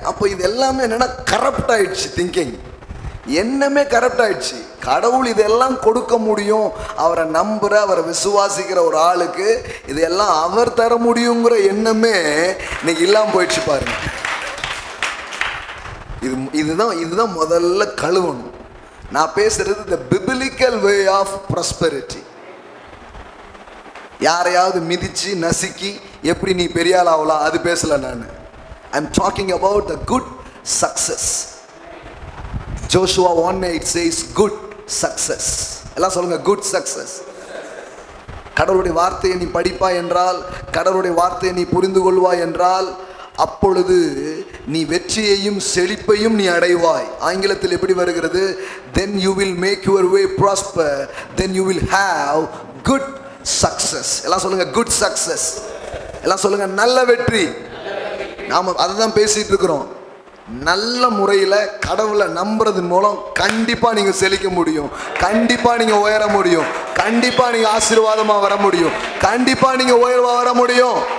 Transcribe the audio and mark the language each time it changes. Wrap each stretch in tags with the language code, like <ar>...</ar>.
<ta>அப்போ இது எல்லாமே என்னன்னா கரப்ட் ஆயிடுச்சு திங்கிங், எண்ணமே கரெக்ட் ஆயிடுச்சு. கடவுள் இதெல்லாம் கொடுக்க முடியும், அவரை நம்புற, அவரை விசுவாசிக்கிற ஒரு ஆளுக்கு இதெல்லாம் அவர் தர முடியுங்கிற எண்ணமே இன்னைக்கு இல்லாம போயிடுச்சு பாருங்க. இதுதான் முதல்ல கழுவணும். நான் பேசுறது</ta> <en>the biblical way of prosperity.</en> <ta>யாரையாவது மிதிச்சு நசுக்கி எப்படி நீ பெரிய ஆள் ஆகலாம் அது பேசல நான்.</ta> <en>I'm talking about the good success. Joshua 1:8 says good success.</en> <ta>எல்லாம் சொல்லுங்க,</ta> <en>good success.</en> <ta>கடவுளுடைய வார்த்தையை நீ படிப்பாய் என்றால், கடவுளுடைய வார்த்தையை நீ புரிந்து கொள்வாய் என்றால், அப்பொழுது நீ வெற்றியையும் செழிப்பையும் நீ அடைவாய். ஆங்கிலத்தில் எப்படி வருகிறது?</ta> <en>then you will make your way prosper, then you will have good success.</en> <ta>எல்லாம் சொல்லுங்க,</ta> <en>good success.</en> <ta>எல்லாம் சொல்லுங்க, நல்ல வெற்றி. நாம அதை தான் பேசிட்டு இருக்கிறோம். நல்ல முறையில் கடவுளை நம்புறதன் மூலம் கண்டிப்பாக நீங்கள் செழிக்க முடியும், கண்டிப்பாக நீங்கள் உயர முடியும், கண்டிப்பாக நீங்கள் ஆசீர்வாதமாக வர முடியும், கண்டிப்பாக நீங்கள் உயர்வாக வர முடியும்.</ta>